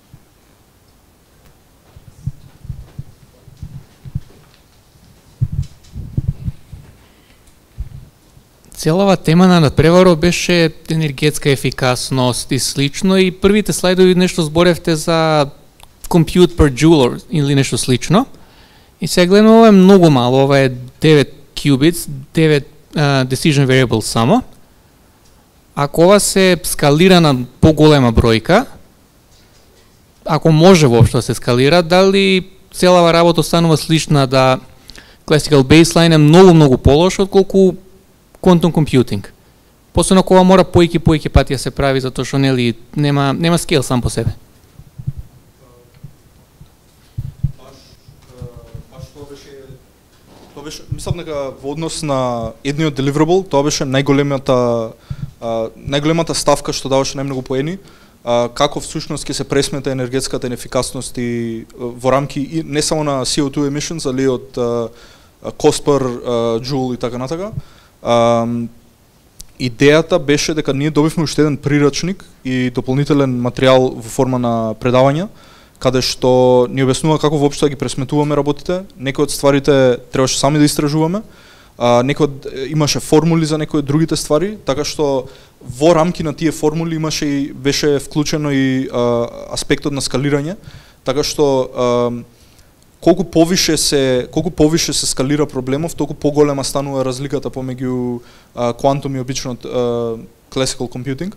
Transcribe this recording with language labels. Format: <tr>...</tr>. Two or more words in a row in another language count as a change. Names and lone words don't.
<mk>Целава тема на надпреварот беше енергетска ефикасност и слично, и првите слайдови нешто зборевте за</mk> <en>compute per joule</en> <mk>или нешто слично. И сега гледаме, ова е многу мало, ова е 9 qubits, 9</mk> <en>decision variables</en> <mk>само. Ако ова се скалира на поголема бројка, ако може воопшто да се скалира, дали целава работа станува слична, да</mk> <en>classical baseline</en> <mk>е многу полош отколку</mk> <en>quantum computing.</en> <mk>Посебно кога мора поеки пати да се прави, затоа што нели нема скел сам по себе. Тоа беше, мислам дека во однос на едниот deliverable, тоа беше најголемата ставка што даваше најмногу поени, како всушност ќе се пресмета енергетската ефикасност и во рамки и не само на</mk> <en>CO2 emissions,</en> <mk>али од</mk> <en>cost per joule</en> <mk>и така натака. Идејата беше дека ние добивме уште еден прирачник и дополнителен материјал во форма на предавања, каде што ни објаснува како воопшто да ги пресметуваме работите. Некои од стварите требаше сами да истражуваме, имаше формули за некои од другите ствари, така што во рамки на тие формули беше вклучено и аспектот на скалирање, така што колку повише се скалира проблемов, толку поголема станува разликата помеѓу квантум и обичниот</mk> <en>classical computing.</en>